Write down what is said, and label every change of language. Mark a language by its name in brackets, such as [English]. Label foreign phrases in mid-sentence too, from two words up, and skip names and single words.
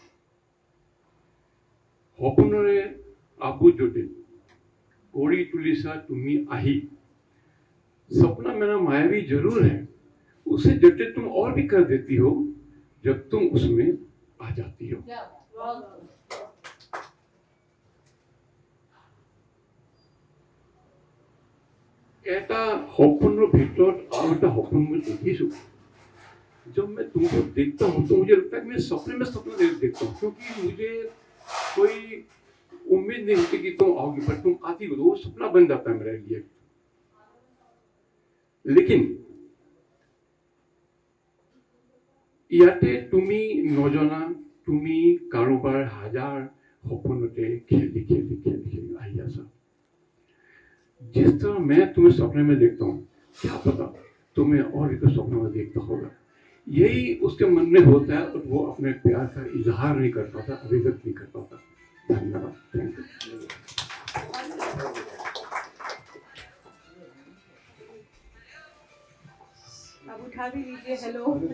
[Assamese] সপোনৰে আৰু জটিল কৰি তুলিছা তুমি আহি, [Hindi] सपना मेरा मायावी जरूर है, उसे जटिल तुम और भी कर देती हो जब तुम उसमें आ जाती हो। [Assamese] এটা সপনৰ ভিতৰত আৰু এটা সপোন মই দেখিছো। [Hindi] जब मैं तुमको देखता हूँ तो मुझे लगता है कि मैं सपने में सपना देखता हूँ, क्योंकि मुझे कोई उम्मीद नहीं होती कि तुम आओगी, पर तुम आती हो तो वो सपना बन जाता है मेरे लिए। [Assamese] लेकिन ইয়াতে তুমি নজনা, তুমি কাৰোবাৰ হাজাৰ সপোনতে খেলি খেলি খেলি খেলি আহি আছা। [Hindi] जिस तरह मैं तुम्हें सपने में देखता हूँ, क्या पता तुम्हें और एक सपने में देखता होगा। यही उसके मन में होता है और वो अपने प्यार का इजहार नहीं कर पाता, अभिव्यक्त नहीं कर पाता। धन्यवाद, [English] thank you. [Hindi] अब उठा भी लीजिए। हेलो।